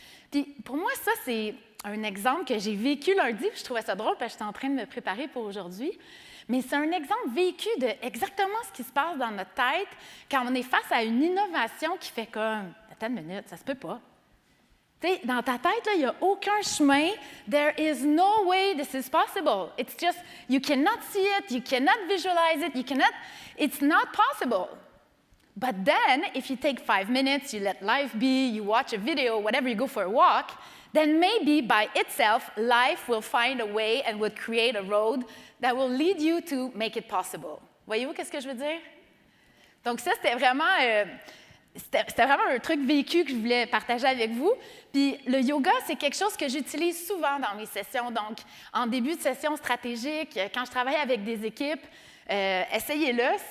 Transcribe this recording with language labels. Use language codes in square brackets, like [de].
[fr] Puis pour moi, ça, c'est un exemple que j'ai vécu lundi, puis je trouvais ça drôle parce que j'étais en train de me préparer pour aujourd'hui. Mais c'est un exemple vécu de exactement ce qui se passe dans notre tête quand on est face à une innovation qui fait comme « Attends une minute, ça se peut pas. » Tu sais, dans ta tête, il n'y a aucun chemin. [en] There is no way this is possible. It's just, you cannot see it, you cannot visualize it, it's not possible. But then, if you take 5 minutes, you let life be, you watch a video, whatever, you go for a walk, then maybe by itself, life will find a way and will create a road that will lead you to make it possible. [fr] Voyez-vous qu'est-ce que je veux dire? Donc ça, c'était vraiment un truc vécu que je voulais partager avec vous. Puis le yoga, c'est quelque chose que j'utilise souvent dans mes sessions. Donc, en début de session stratégique, quand je travaille avec des équipes, essayez-le.